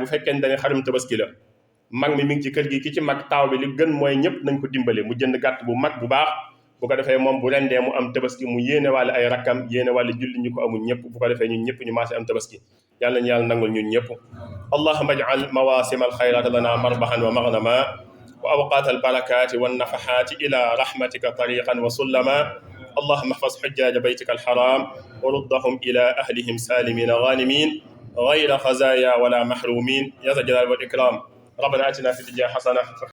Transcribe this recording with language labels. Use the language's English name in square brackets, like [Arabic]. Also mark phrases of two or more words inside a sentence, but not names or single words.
[Wolof] fekkee ne dañuy xarum tabaski la mag mi ngi ci kër gi ki ci mag taaw bi li gën mooy ñëpp nañ ko dimbale mu jënd gàtt bu mag bu baax bu ko defee moom bu rendee mu am tabaski mu yéene wàlle ay rakkam yéene wàlle julli ñu ko amul ñëpp bu ko defee ñun ñëpp ñu maase am tabaski yàlla ñu yàlla nangul ñun ñëpp [Arabic] اللهم اجعل مواسم الخيرات لنا مربحا ومغنما وأوقات البركات والنفحات إلى رحمتك طريقا وسلما اللهم احفظ حجاج بيتك الحرام وردهم إلى أهلهم سالمين غانمين غير خزايا ولا محرومين يا ذا الجلال والإكرام ربنا آتنا في الدنيا حسنة